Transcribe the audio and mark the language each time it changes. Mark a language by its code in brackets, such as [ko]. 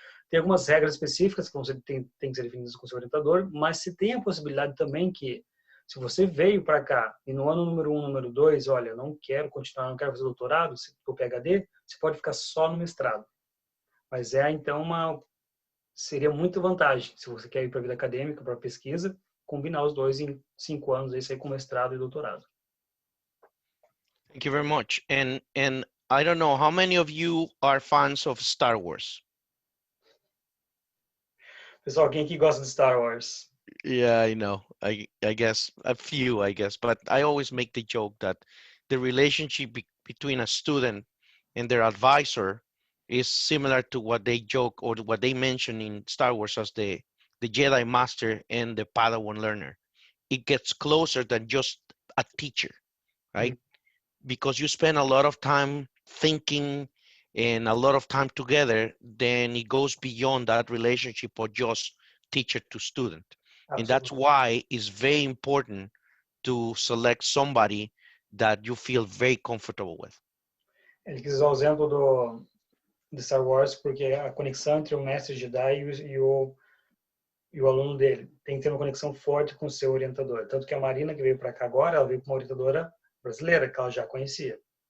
[pt] Tem algumas regras específicas que você tem que ser definidas com o seu orientador, mas se tem a possibilidade também que, se você veio para cá e no ano número 1, número 2, olha, não quero continuar, não quero fazer doutorado, se for PhD, você pode ficar só no mestrado. Mas então seria muita vantagem, se você quer ir para a vida acadêmica, para a pesquisa, combinar os 2 em 5 anos, aí sair com mestrado e doutorado. [en] Thank you very much. And I don't know, how many of you are fans of Star Wars? [pt] Pessoal, quem aqui gosta de Star Wars? [en] Yeah, I know. I guess a few, I guess, but I always make the joke that the relationship between a student and their advisor is similar to what they joke or what they mention in Star Wars as the Jedi Master and the Padawan learner. It gets closer than just a teacher, right? Mm-hmm. Because you spend a lot of time thinking and a lot of time together, then it goes beyond that relationship of just teacher to student. Absolutely. And that's why it's very important to select somebody that you feel very comfortable with. [pt] Ele quis usar o exemplo de Star Wars porque a conexão entre o mestre Jedi e o aluno dele tem que ter uma conexão forte com o seu orientador. Tanto que a Marina, que veio para cá agora, ela veio com uma orientadora brasileira, que ela já conhecia.